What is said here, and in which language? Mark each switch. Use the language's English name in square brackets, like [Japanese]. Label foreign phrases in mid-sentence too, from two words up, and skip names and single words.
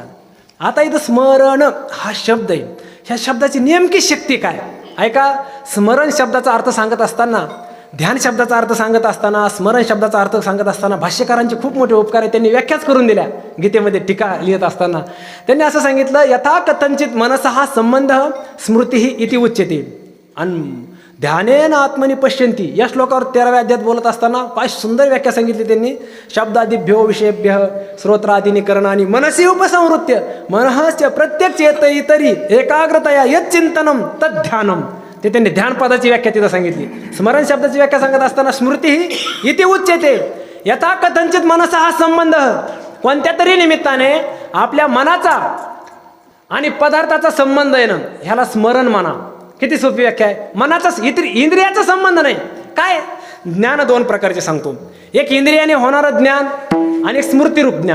[Marathi] आता इथं स्मरण हा शब्द आहे. ह्या शब्दाची नेमकी शक्ती काय? ऐका, स्मरण शब्दाचा अर्थ सांगत असताना, ध्यान शब्दाचा अर्थ सांगत असताना, स्मरण शब्दाचा अर्थ सांगत असताना भाष्यकारांचे खूप मोठे उपकार आहेत. त्यांनी व्याख्याच करून दिल्या. गीतेमध्ये टीका लिहित असताना त्यांनी असं सांगितलं, [Sanskrit] यथा कथंचित मनसः संबंध स्मृती इति उच्यते. [Marathi] आणि [Sanskrit] ध्यानेन आत्मनि पश्यन्ति [Marathi] या श्लोकावर 13व्या अध्यायात बोलत असताना काय सुंदर व्याख्या सांगितली त्यांनी. [Sanskrit] शब्दादिभ्यो विषयेभ्य श्रोत्रादीनि करणानि मनसी उपसंवृत्य मनःस्य प्रत्येक चेतयितरी एकाग्रतया यत् चिंतनम तत् ध्यानम. [Marathi] ते त्यांनी ध्यान पदाची व्याख्या तिथं सांगितली. स्मरण शब्दाची व्याख्या सांगत असताना [Sanskrit] स्मृती इति उच्यते. यथा कथंचित मनसः [Marathi] हा संबंध, कोणत्या तरी निमित्ताने आपल्या मनाचा आणि पदार्थाचा संबंध आहे ना, ह्याला स्मरण म्हणा. किती सोपी व्याख्या आहे. मनाचा इंद्रियाचा संबंध नाही. काय ज्ञान 2 प्रकारचे सांगतो. एक इंद्रियाने होणारं ज्ञान आणि एक स्मृतिरूप ज्ञान.